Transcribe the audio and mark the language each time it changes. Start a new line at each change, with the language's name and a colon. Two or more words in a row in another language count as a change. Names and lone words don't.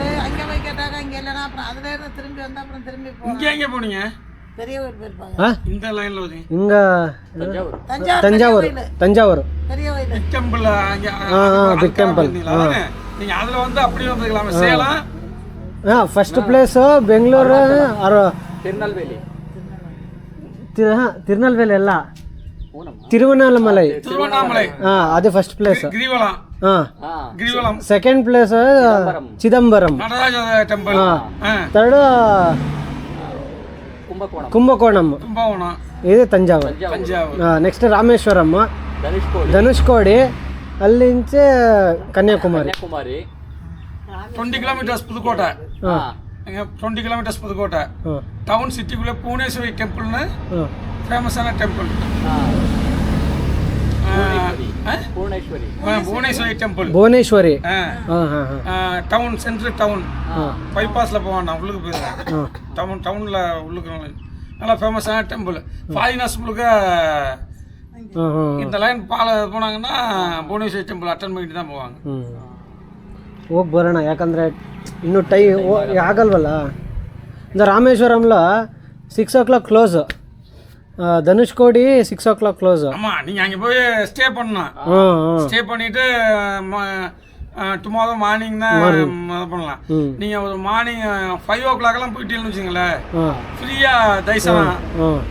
Tamil: அங்கே போய் கேட்டாங்க, இங்கே இல்லைன்னா அப்புறம் அதில் இருந்து திரும்பி வந்தால் அப்புறம் திரும்பி போனோம். இங்கே எங்கே போனீங்க? பெரிய கோயில் போயிருப்பாங்க. இந்த லைனில் வருங்க. இங்கே தஞ்சாவூர் பெரிய கோயில் டெம்பிள். அங்கே
English: பிக் டெம்பிள்.
Tamil: நீங்கள் அதில் வந்து அப்படியே வந்துக்கலாமே. சேலம்
English: first place
Kannada: ಬೆಂಗಳೂರು ತಿರುನಲ್ವೇಲಿ ಅಲ್ಲ, ತಿರುವಣ್ಣಾಮಲೈ. ಅದು
English: first place. second place
Kannada: ಚಿದಂಬರಂ. ಥರ್ಡ್ ಕುಂಭಕೋಣಂ. ಇದು ತಂಜಾವೂರು. ನೆಕ್ಸ್ಟ್ ರಾಮೇಶ್ವರಂ, ಧನುಷ್ಕೋಡಿ, ಅಲ್ಲಿಂಚೆ ಕನ್ಯಾಕುಮಾರಿ.
Tamil: 20 kilometers புதுக்கோட்டை. 20 kilometers புதுக்கோட்டை. டவுன் சிட்டிக்குள்ளே புவனேஸ்வரி டெம்பிள்னு ஃபேமஸான டெம்பிள். புவனேஸ்வரி டெம்பிள். புவனேஸ்வரி டவுன், சென்ட்ரல் டவுன். பைபாஸில் போவான், உள்ளுக்கு போயிருக்கேன். டவுனில் உள்ளுக்கு நல்லா ஃபேமஸான டெம்பிள். ஃபாரினர்ஸ் முழுக்க இந்த லைன் போனாங்கன்னா புவನೇಶ್ವರಿ
English: temple attend
Tamil: ಮಾಡಿட்டு தான் போவாங்க.
Kannada: ಹೋಗಿ ಬರೋಣ, ಯಾಕಂದರೆ ಇನ್ನೂ ಆಗಲ್ವಲ್ಲ.
Tamil: இந்த ராமேஸ்வரம்ல 6 o'clock க்ளோஸ், தனுஷ்கோடி 6 o'clock க்ளோஸ். ஆமாம், நீங்கள் அங்கே போய் ஸ்டே பண்ணலாம். ஸ்டே பண்ணிவிட்டு
English: tomorrow morning
Tamil: தான் பண்ணலாம். நீங்கள் ஒரு மார்னிங் 5 o'clockலாம் போயிட்டீங்கன்னு வச்சுங்களேன், ஃப்ரீயாக தரிசனம்.